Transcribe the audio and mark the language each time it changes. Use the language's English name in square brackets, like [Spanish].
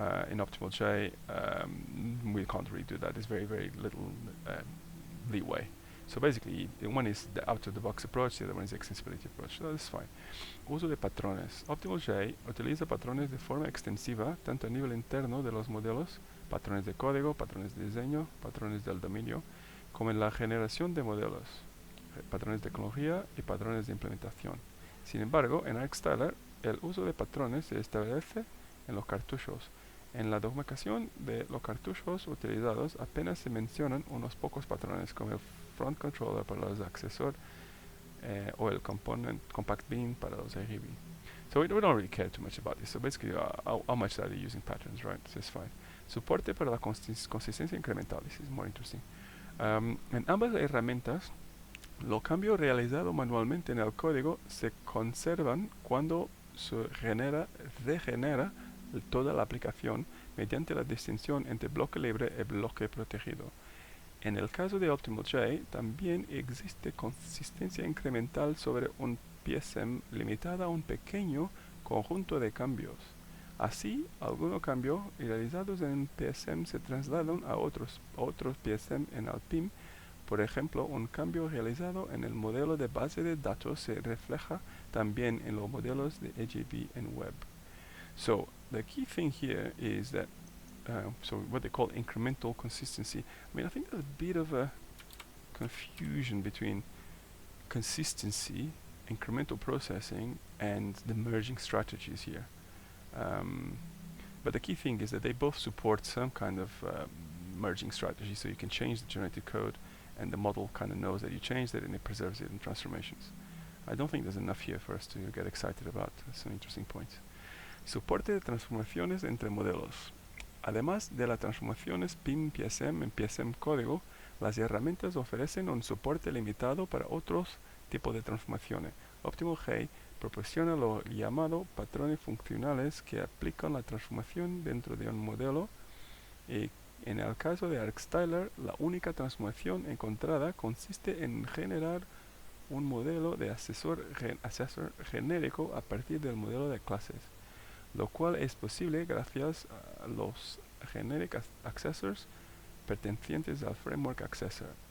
[English] In OptimalJ, we can't really do that. There's very, very little leeway. So basically, one is the out-of-the-box approach, the other one is the extensibility approach. So that's fine. [Spanish] Uso de patrones. OptimalJ utiliza patrones de forma extensiva, tanto a nivel interno de los modelos, patrones de código, patrones de diseño, patrones del dominio, como en la generación de modelos, patrones de tecnología y patrones de implementación. Sin embargo, en ArcStyler, el uso de patrones se establece en los cartuchos. En la documentación de los cartuchos utilizados apenas se mencionan unos pocos patrones, como el front controller para los accesor o el compact bean para los RGB. [English] So we don't really care too much about this. So basically, how much are they using patterns, right? So it's fine. [Spanish] Soporte para la consistencia incremental. [English] This is more interesting. [Spanish] En ambas herramientas, los cambios realizados manualmente en el código se conservan cuando se regenera toda la aplicación mediante la distinción entre bloque libre y bloque protegido. En el caso de OptimalJ, también existe consistencia incremental sobre un PSM limitada a un pequeño conjunto de cambios. Así, algunos cambios realizados en PSM se trasladan a otros PSM en el PIM. Por ejemplo, un cambio realizado en el modelo de base de datos se refleja también en los modelos de AJB en web. [English] So the key thing here is that so what they call incremental consistency. I mean, I think there's a bit of a confusion between consistency, incremental processing, and the merging strategies here. But the key thing is that they both support some kind of merging strategy, so you can change the generated code, and the model kind of knows that you changed it, and it preserves it in transformations. I don't think there's enough here for us to get excited about. That's an interesting point. [Spanish] Soporte de transformaciones entre modelos. Además de las transformaciones PIM PSM en PSM código, las herramientas ofrecen un soporte limitado para otros tipos de transformaciones. OptimalJ proporciona lo llamado patrones funcionales que aplican la transformación dentro de un modelo, y en el caso de ArcStyler, la única transformación encontrada consiste en generar un modelo de asesor genérico a partir del modelo de clases, lo cual es posible gracias a los generic accessors pertenecientes al framework accessor.